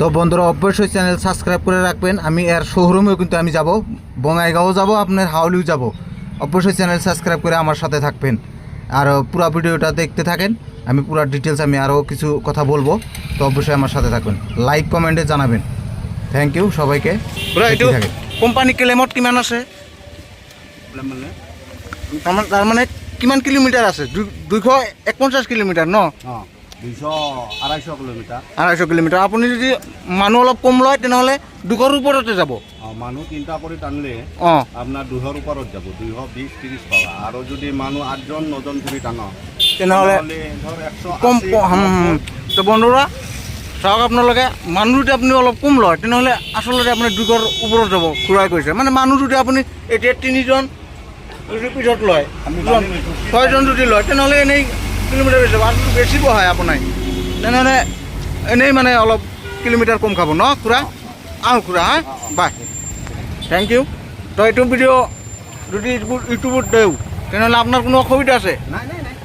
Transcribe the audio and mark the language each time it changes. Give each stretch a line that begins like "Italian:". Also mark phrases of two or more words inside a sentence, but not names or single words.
Bangla: বন্ধুরা অবশ্যই চ্যানেল সাবস্ক্রাইব করে রাখবেন আমি এর শোরুমেও কিন্তু আমি যাব বঙাইগাঁও যাব আপনার হাওলিও যাব অবশ্যই চ্যানেল সাবস্ক্রাইব করে আমার সাথে থাকবেন আর পুরো ভিডিওটা দেখতে থাকেন আমি পুরো ডিটেলস আমি আরও কিছু কথা বলবো তো অবশ্যই আমার সাথে থাকবেন লাইক কমেন্টে জানাবেন
English: thank you
Bangla: সবাইকে
Assamese: কোম্পানি ক্লেমত কিমান আছে তার মানে কিমান কিলোমিটার আছে 251 কিলোমিটার ন 200-250 কিলোমিটার 250 কিলোমিটার আপনি যদি মানুহ অলপ কম লয় তেনেহ'লে 200ৰ ওপৰতে যাব মানুহ 3টা কৰি টানলে আপোনাৰ 200ৰ ওপৰত যাব 220-30 পাবা আৰু যদি মানুহ 8জন 9জন কৰি টানো তেনেহ'লে ধৰ 100 কম তো বন্ধুরা চাওক আপোনালোকে মানুহ যদি আপুনি অলপ কম লয় তেনেহ'লে আচলতে আপুনি 200ৰ ওপৰত যাব খুৰাই কৈছে মানে মানুহ যদি আপুনি এতিয়া 3জন যদি পিছত লয় 6জন যদি লয় তেনেহ'লে এনেই কিলোমিটাৰ বেছি যাব আৰু বেছি বহায় আপোনাৰ তেনেহ'লে এনেই মানে অলপ কিলোমিটাৰ কম খাব ন খুৰা খুৰা হা বাই
English: thank you
Assamese: তো এইটো ভিডিঅ' যদি ইউটিউবত দিওঁ তেনেহ'লে আপোনাৰ কোনো অসুবিধা আছে